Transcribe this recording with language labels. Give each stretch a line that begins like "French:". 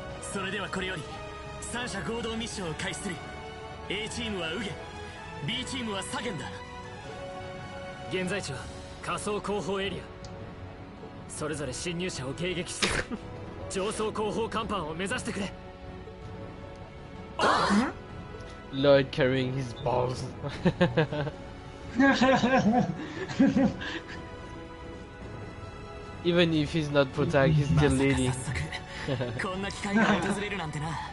Japanese: それではこれより三者合同ミッションを開始する。A チームはウゲ、 B チームはサゲンだ。現在地は仮想後方エリア。それぞれ侵入者を迎撃しつつ上層後方甲板を目指してくれ。
English: Lloyd carrying his balls. Even if he's not protag, he's still leading.
Japanese: こんな機会が訪れるなんてな。